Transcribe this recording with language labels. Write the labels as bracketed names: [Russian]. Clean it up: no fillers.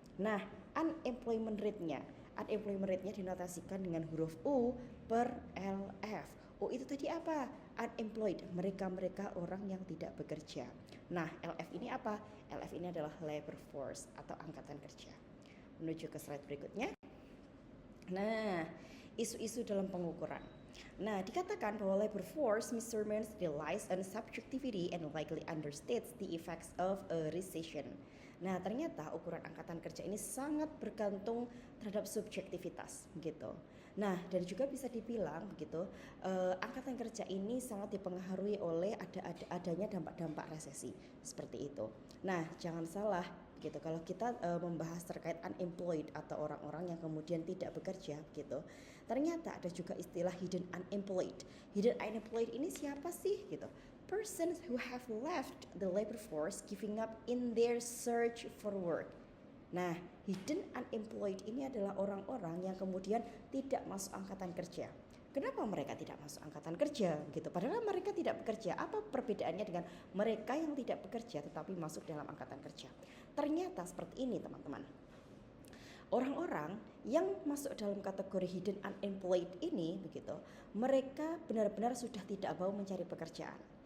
[Indonesian] Nah, unemployment rate-nya dinotasikan dengan huruf U per LF. U itu tadi apa? Unemployed, mereka-mereka orang yang tidak bekerja. Nah, LF ini apa? LF ini adalah labor force atau angkatan kerja. Menuju ke slide berikutnya. Nah, isu-isu dalam pengukuran. Nah, dikatakan bahwa [English] labor force measurements relies on subjectivity and likely understates the effects of a recession. [Indonesian] Nah, ternyata ukuran angkatan kerja ini sangat bergantung terhadap subjektivitas, gitu. Nah, dan juga bisa dibilang begitu, angkatan kerja ini sangat dipengaruhi oleh adanya dampak-dampak resesi seperti itu. Nah, jangan salah gitu kalau kita membahas terkait unemployed atau orang-orang yang kemudian tidak bekerja gitu, ternyata ada juga istilah hidden unemployed. Hidden unemployed ini siapa sih gitu? [English] Persons who have left the labor force giving up in their search for work. [Indonesian] Nah, hidden unemployed ini adalah orang-orang yang kemudian tidak masuk angkatan kerja. Kenapa mereka tidak masuk angkatan kerja gitu? Padahal mereka tidak bekerja. Apa perbedaannya dengan mereka yang tidak bekerja tetapi masuk dalam angkatan kerja? Ternyata seperti ini, teman-teman. Orang-orang yang masuk dalam kategori hidden unemployed ini begitu, mereka benar-benar sudah tidak mau mencari pekerjaan.